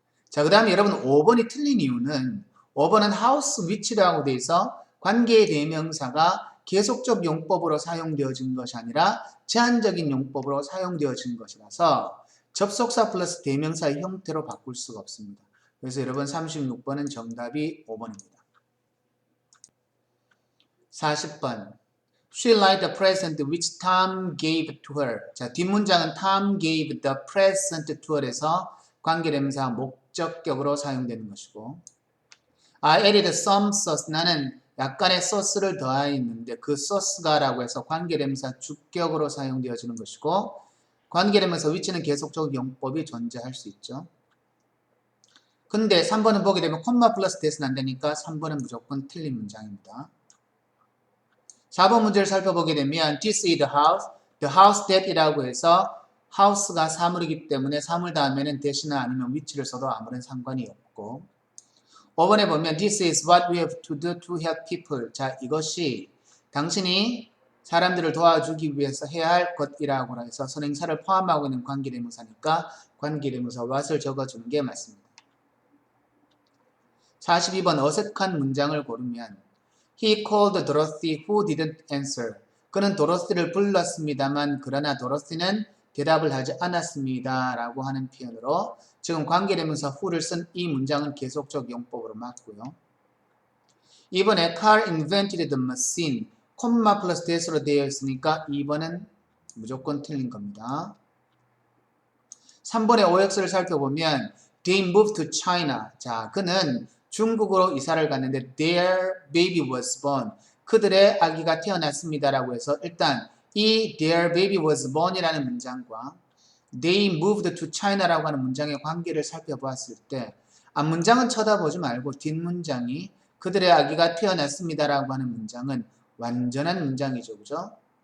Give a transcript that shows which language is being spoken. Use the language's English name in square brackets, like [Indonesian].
[Korean] 자, 그 다음에 여러분 5번이 틀린 이유는 5번은 house which라고 되어 있어 관계의 대명사가 계속적 용법으로 사용되어진 것이 아니라 제한적인 용법으로 사용되어진 것이라서 접속사 플러스 대명사의 형태로 바꿀 수가 없습니다. 그래서 여러분 36번은 정답이 5번입니다. [English] 40번 She liked the present which Tom gave to her. [Korean] 자, 뒷문장은 [English] Tom gave the present to her에서 [Korean] 관계대명사 목적격으로 사용되는 것이고 [English] I added some sauce. [Korean] 나는 약간의 소스를 더하였는데 그 소스가 라고 해서 관계대명사 주격으로 사용되어지는 것이고 관계대명사 which는 계속적 용법이 존재할 수 있죠. 근데 3번은 보게 되면 콤마 플러스 대는 안 되니까 3번은 무조건 틀린 문장입니다. 4번 문제를 살펴보게 되면 [English] This is the house that [Korean] 이라고 해서 house가 사물이기 때문에 사물 다음에는 that이나 아니면 which를 써도 아무런 상관이 없고 5번에 보면 [English] This is what we have to do to help people. [Korean] 자, 이것이 당신이 사람들을 도와주기 위해서 해야 할 것이라고 해서 선행사를 포함하고 있는 관계대명사니까 관계대명사 what을 적어주는 게 맞습니다. [English] 42번 [Korean] 어색한 문장을 고르면 [English] He called Dorothy who didn't answer. [Korean] 그는 도로시를 불렀습니다만 그러나 도로시는 대답을 하지 않았습니다. 라고 하는 표현으로 지금 관계대명사 who를 쓴 이 문장은 계속적 용법으로 맞고요. 이번에 [English] Carl invented the machine. [Korean] 콤마 플러스 that으로 되어 있으니까 2번은 무조건 틀린 겁니다. 3번의 OX를 살펴보면 [English] They moved to China. [Korean] 자, 그는 중국으로 이사를 갔는데 [English] their baby was born. [Korean] 그들의 아기가 태어났습니다라고 해서 일단 이 [English] their baby was born [Korean] 이라는 문장과 [English] they moved to China [Korean] 라고 하는 문장의 관계를 살펴보았을 때 앞문장은 쳐다보지 말고 뒷문장이 그들의 아기가 태어났습니다라고 하는 문장은 완전한 문장이죠. 그죠?